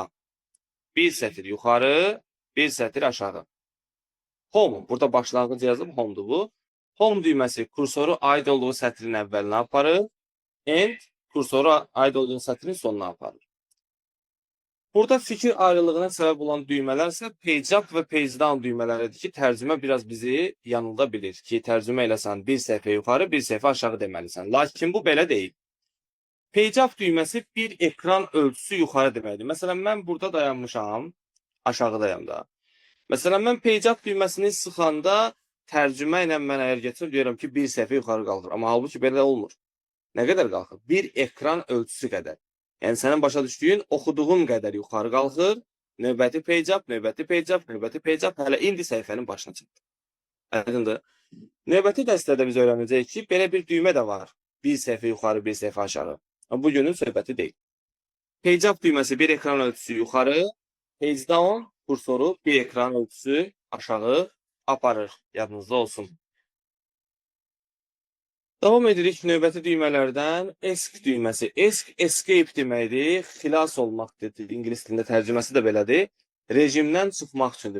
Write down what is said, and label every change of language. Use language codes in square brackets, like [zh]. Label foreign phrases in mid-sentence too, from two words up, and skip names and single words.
[az] Bir sətir yuxarı, bir sətir aşağı. Home, burada başlanğıc yazıb home'dur bu. Home düyməsi kursoru aid olduğu sətrin əvvəlinə aparır. End kursoru aid olduğu sətrin sonuna aparır. Burada fikir ayrılığına səbəb olan düymələr isə page up və page down düymələridir ki, tərcümə biraz bizi yanılda bilir ki, tərcümə eləsən bir səhifə yuxarı, bir səhifə aşağı deməlisən. Lakin bu belə deyil. Page up düyməsi bir ekran ölçüsü yuxarı deməkdir. Məsələn, mən burada dayanmışam, aşağıdayam da. Məsələn, mən page up düyməsini sıxanda tərcümə ilə mən əgər gətirib deyirəm ki, bir səhifə yuxarı qalxır. Amma halbuki belə olmur. Nə qədər qalxır? Bir ekran ölçüsü qədər. Yəni sənin başa düşdüyün oxuduğun qədər yuxarı qalxır. Növbəti page up, növbəti page up, növbəti page up. Hələ indi səhifənin başına çatdı. Aydındır. Növbəti dəstədə biz öyrənəcəyik ki, belə bir düymə də var. Bir səhifə yuxarı, bir səhifə aşağı. Amma bugünün söhbəti deyil. Page up düyməsi bir ekran ölçüsü yuxarı, page down kursoru bir ekran ölçüsü aşağı aparır. Yadınızda olsun. Davam edirik növbəti düymələrdən. ESC düyməsi. ESC, escape deməkdir. Xilas olmaqdır. İngilis dilində tərcüməsi də belədir. Rejimdən çıxmaq üçündür.